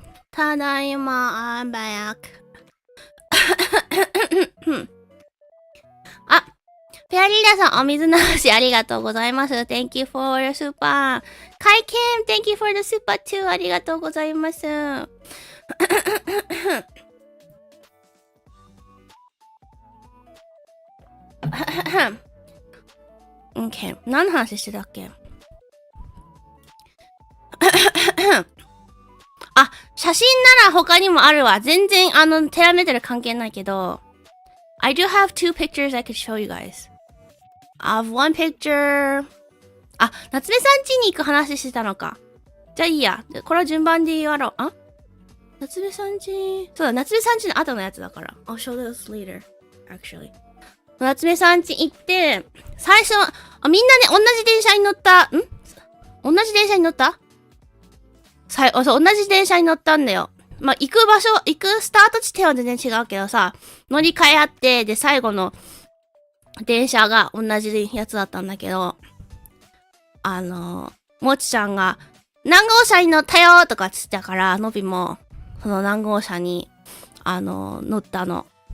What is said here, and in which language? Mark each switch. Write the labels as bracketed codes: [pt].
[ja] ただいま、 [en] I'm back. [ja] あ、フェアリーダさん、お水流しありがとうございます。 [en] Thank you for your super. カイケン、Thank you for the super too. [ja] ありがとうございます。 OK。 何の話してたっけ？あ、写真なら他にもあるわ。全然、テラメタル関係ないけど。 [en] I do have two pictures I could show you guys. I have one picture. [ja] あ、夏目さん家に行く話してたのか。じゃあいいや。これは順番でやろう。あ？夏目さん家。そうだ、夏目さん家の後のやつだから。 [en] I'll show this later, actually. [ja] 夏目さん家行って、最初、みんなね、同じ電車に乗った、同じ電車に乗ったそう、同じ電車に乗ったんだよ。まあ、行く場所、行くスタート地点は全然違うけどさ、乗り換えあって、で、最後の電車が同じやつだったんだけど、もちちゃんが、何号車に乗ったよとかつったから、のびも、その何号車に、乗ったの。